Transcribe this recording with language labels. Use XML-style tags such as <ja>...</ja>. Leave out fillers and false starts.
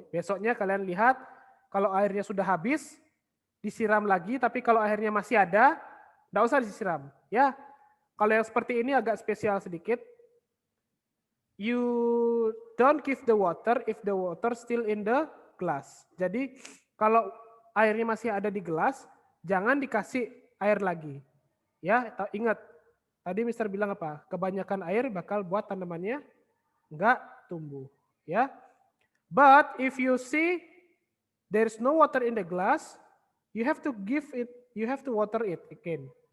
<id>Besoknya kalian lihat kalau airnya sudah habis, disiram lagi. Tapi kalau airnya masih ada, nggak usah disiram, ya. Kalau yang seperti ini agak spesial sedikit.</id> <en>You don't give the water if the water still in the glass.</en> <id>Jadi kalau airnya masih ada di gelas, jangan dikasih air lagi. Ya, ingat tadi Mister bilang apa? Kebanyakan air bakal buat tanamannya nggak tumbuh. Ya.</id> <en>But if you see there's no water in the glass, you have to water it again.</en>